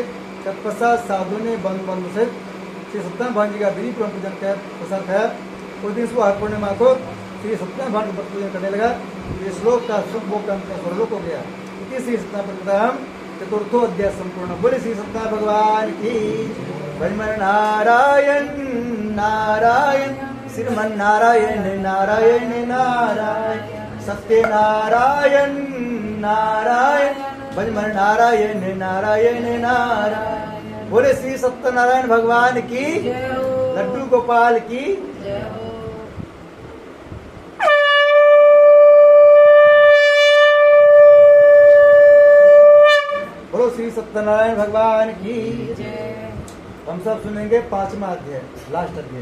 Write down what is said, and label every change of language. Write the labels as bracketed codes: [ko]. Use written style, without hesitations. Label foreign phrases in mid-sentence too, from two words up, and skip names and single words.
[hi] तत्पश्चात साधु ने बंधु से श्री सत्यनारायण भगवान जी का विधि पूर्ण पूजन किया, प्रसाद खाया। उस दिन सुबह पूर्णिमा को श्री सत्यनारायण भगवान का पूजन करने लगा। ये श्लोक का शुभ भोग का स्वरलोक हो गया। इसी श्री सत्यनारायण चतुर्थो अध्याय संपूर्ण। बोले श्री सत्यनारायण भगवान की। भजमन नारायण नारायण श्रीमन नारायण नारायण नारायण सत्य नारायण नारायण भजमन नारायण नारायण नारायण। बोले श्री सत्यनारायण भगवान की। लड्डू गोपाल की। बोलो श्री सत्यनारायण भगवान की। हम सब सुनेंगे पांचवा अध्याय, लास्ट अध्याय।